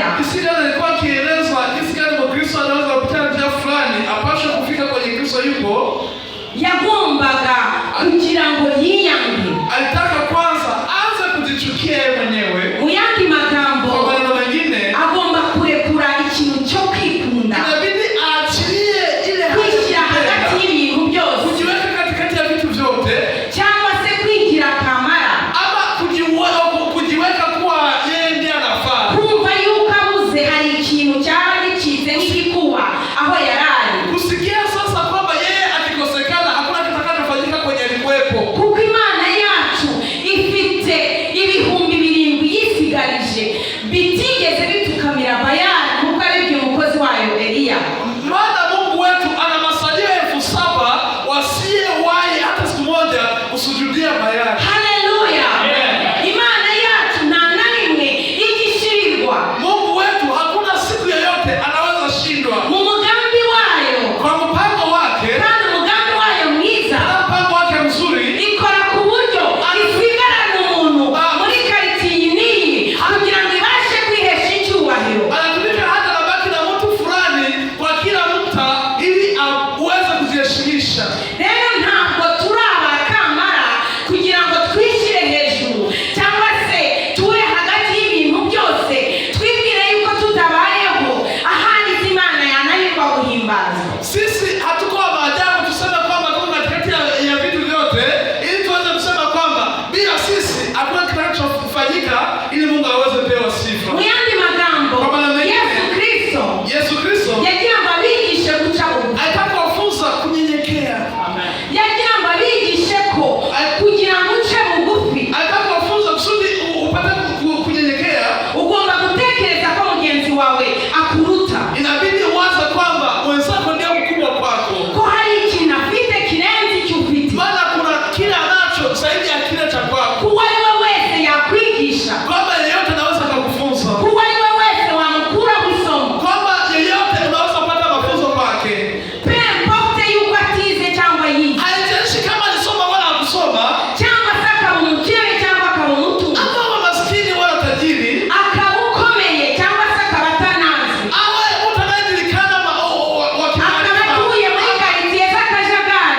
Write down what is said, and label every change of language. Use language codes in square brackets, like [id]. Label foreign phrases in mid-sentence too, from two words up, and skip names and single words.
[sw] jinsi gani alikuwa akielezwa jinsi gani Mkristo anaweza kupitia njia fulani apashe kufika kwenye Kristo yupo, [rw] yagombaga kugira ngo yiyange. [sw] Alitaka kwanza aanze kujichukia yeye mwenyewe. [rw] Mu yandi magambo, [sw] kwa maneno mengine, [rw] agomba kurekura ikintu cyo kwikunda. [sw] Inabidi aachilie ile [rw] kwishyira hagati y'ibintu byose, [sw] kujiweka katikati ya vitu vyote, [rw] cyangwa se kwigira kamara, [sw] ama kujiweka kuwa yeye ndiye anafaa, [rw] kumva yuko abuze hari ikintu cyaba gicitse nk'igikuba aho yarari, [sw] kusikia sasa kwamba yeye akikosekana hakuna kitakachofanyika kwenye alikuwepo. [rw] Kuko Imana yacu ifite ibihumbi 7 yisigarije bitigeze bitukamira Bayali nk'uko aribyo umukozi wayo Eliya. [sw] Maana Mungu wetu ana masalio 7,000 wasiyewahi hata siku moja kusujudia Bayali. Haleluya. [rw] Imana yacu nta na rimwe igishirirwa. [sw] Mungu wetu hakuna siku yoyote anaweza shindwa. [rw] Mu mugambi wayo, [sw] kwa mpango wake, [rw] kandi umugambi wayo mwiza, [sw] mpango wake mzuri, [rw] ikora ku buryo isigarana umuntu muri karitiye niyi kugira ngo ibashe kwihesha icyubahiro. [sw] Anatumika hata nabaki na mtu fulani kwa kila mta ili aweze kujiheshimisha. [rw] Rero ntabwo turi abakamara kugira ngo twishyire hejuru cyangwa se tube hagati y'ibintu byose twibwire yuko tutabayeho ahandi Imana yananirwa guhimbaza. [sw] Sisi hatuko maajabu tuseme kwamba tuko katikati ya vitu vyote ili tuweze kusema kwamba bila sisi hakuna kitakachofanyika ili Mungu aweze pewa sifa. [rw] Mu yandi magambo, [sw] Kwa maana mengine, [rw] Yesu Kristo yagira ngo abigishe guca bugufi. [sw] alitaka kufunza kunyenyekea. [rw] Yagira ngo abigishe ko kugira ngo uce bugufi [sw] Alitaka kufunza kusudi upate kunyenyekea, [rw] ugomba gutekereza ko mugenzi wawe akuruta, [sw] inabidi uwaze kwamba mwenzako ndiye mkubwa kwako, [rw] ko hari ikintu afite kirenze icyo ufite, [sw] maana kuna kile anacho zaidi ya kile cha kwako, [rw] kuko ari we wese yakwigisha, [sw] kwamba yeyote anaweza kukufunza, [rw] kuko ari we wese wamukura isomo, [sw] kwamba yeyote unaweza kupata mafunzo kwake. [fr] pe importe [rw] yuko atize cyangwa yize, [sw] Haijalishi kama alisoma wala hakusoma, [rw] cyangwa se akaba umukene cyangwa akaba umutunzi, [sw] ama maskini wala tajiri, [rw] akaba ukomeye cyangwa se akaba atanazi, [sw] awe mtu anayejulikana [rw] akaba atuye muri karitiye z'akajagari,